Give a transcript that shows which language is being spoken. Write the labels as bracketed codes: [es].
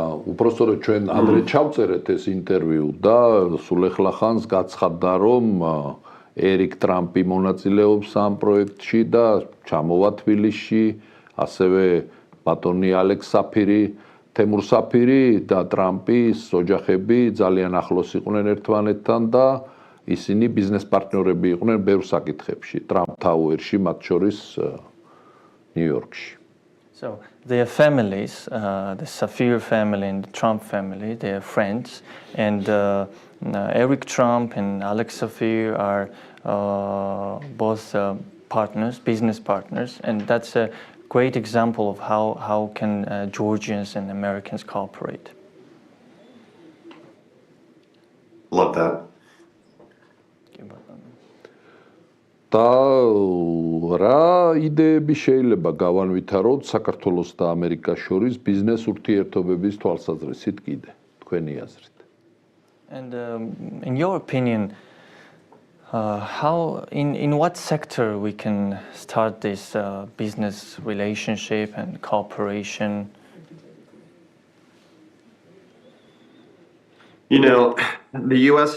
[ka] უпросторо ჩვენ ადრე ჩავწერეთ ეს ინტერვიუ და სულ ეხლა ხანს გაცხადდა რომ ერიკ ტრამპი მონაწილეობს ამ პროექტში და ჩამოვა თბილისში, ასევე ბატონი ალექს საფირი, თემურ საფირი და ტრამპის ოჯახები ძალიან ახლოს იყვნენ ერთმანეთთან და ისინი ბიზნეს პარტნიორები იყვნენ ბევრ საკითხებში, ტრამპ თაუერში, მათ შორის ნიუ-იორკში. [en] So their families, the Safir family and the Trump family, they are friends, and Eric Trump and Alex Safir are both partners, business partners, and that's a great example of how can Georgians and Americans cooperate. Love that. [ka] და რა იდეები შეიძლება გავანვითაროთ საქართველოს და ამერიკას შორის ბიზნეს ურთიერთობების თვალსაზრისით კიდე თქვენი აზრით? [en] And in your opinion, how in what sector we can start this business relationship and cooperation? You know, the U.S.